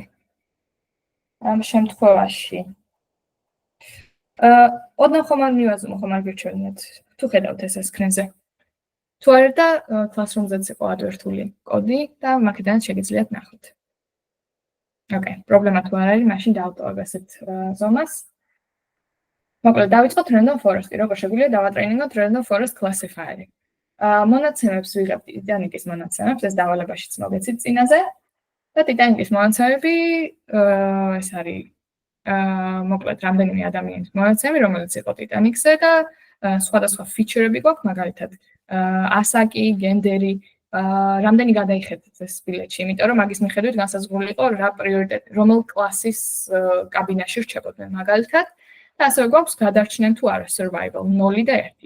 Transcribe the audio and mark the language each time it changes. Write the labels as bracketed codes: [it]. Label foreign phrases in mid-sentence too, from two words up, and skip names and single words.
[ka] ამ შემთხვევაში ოდნავ ხომ არ მივაზუმო, ხომ არ გირჩევნიათ, თუ ხედავთ ეს სკრინზე. თუ არა და Classroom-ზეც იყო ადვერტული კოდი და მაქედანაც შეგიძლიათ ნახოთ. ოკეი, პრობლემა თუ არ არის, მაშინ დავტოვებ ესეთ ზომას. მოკლედ დავიწყოთ [en] Random forest- [ka] ი, როგორ შეგვიძლია დავატრეინინგოთ [en] Random forest classifier- [ka] ი. მონაცემებს ვიღებთ Titanic-ის მონაცემებს, ეს დავალებაშიც მოგეცით წინაზე. და Titanic-ის მონაცემები ეს არის მოკლედ რამდენიმე ადამიანის მონაცემი, რომელიც იყო Titanic-ზე და სხვადასხვა ფიჩერები გვაქვს, მაგალითად ასაკი, გენდერი, რამდენი გადაიხედეთ ეს ბილეთში, იმიტომ რომ მაგის მიხედვით განსაზღვრული იყო რა პრიორიტეტი, რომელ კლასის კაბინაში რჩებოდნენ მაგალითად და ასევე გვაქვს გადარჩნენ თუ არა survival 0 და 1.